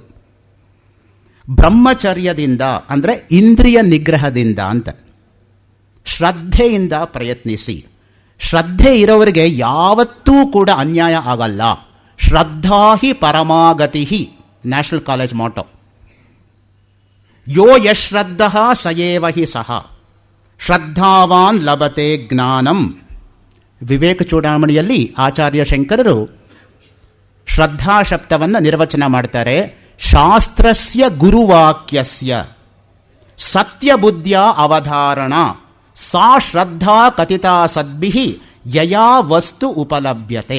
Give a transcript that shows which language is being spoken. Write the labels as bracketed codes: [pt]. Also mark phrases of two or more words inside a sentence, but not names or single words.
[kn] ಬ್ರಹ್ಮಚರ್ಯದಿಂದ ಅಂದರೆ ಇಂದ್ರಿಯ ನಿಗ್ರಹದಿಂದ ಅಂತ. ಶ್ರದ್ಧೆಯಿಂದ ಪ್ರಯತ್ನಿಸಿ. ಶ್ರದ್ಧೆ ಇರೋವರಿಗೆ ಯಾವತ್ತೂ ಕೂಡ ಅನ್ಯಾಯ ಆಗಲ್ಲ. [sa] ಶ್ರದ್ಧಾ ಹಿ ಪರಮಾಗತಿ, [en] National College motto. [sa] ಯೋ ಯಶ್ರದ್ಧಃ ಸಯೇವ ಹಿ ಸಹ ಶ್ರದ್ಧಾವಾನ್ ಲಭತೆ ಜ್ಞಾನಂ. [kn] ವಿವೇಕ ಚೂಡಾಮಣಿಯಲ್ಲಿ ಆಚಾರ್ಯ ಶಂಕರರು ಶ್ರದ್ಧಾಶಬ್ದವನ್ನು ನಿರ್ವಚನ ಮಾಡ್ತಾರೆ. [sa] ಶಾಸ್ತ್ರಸ್ಯ ಗುರುವಾಕ್ಯಸ್ಯ ಸತ್ಯಬುದ್ಧಿಯ ಅವಧಾರಣ ಸಾ ಶ್ರದ್ಧಾ ಕಥಿತಾ ಸದ್ಭಿಃ ಯಯಾ ವಸ್ತು ಉಪಲಭ್ಯತೆ.